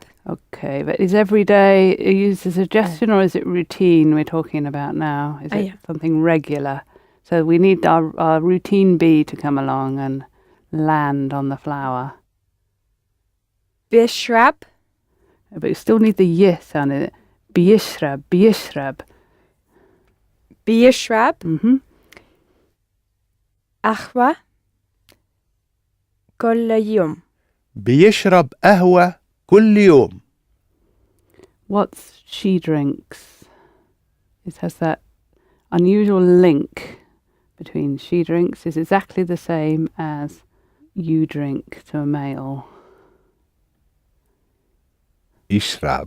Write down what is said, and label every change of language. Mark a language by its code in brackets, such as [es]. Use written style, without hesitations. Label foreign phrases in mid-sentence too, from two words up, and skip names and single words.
[en] Okay, but is every day used as a suggestion or is it routine we're talking about now? Is it Yeah. something regular? So we need our routine bee to come along and land on the flower. Bishrab. But we still need the y sound in it. [ar] بيشرب، بيشرب. [en] Biyishrab. Mm-hmm. [ar] قهوة. كل يوم. بيشرب قهوة كل يوم. [en] What's she drinks? It has that unusual link between she drinks is exactly the same as you drink to a male. Ishrab.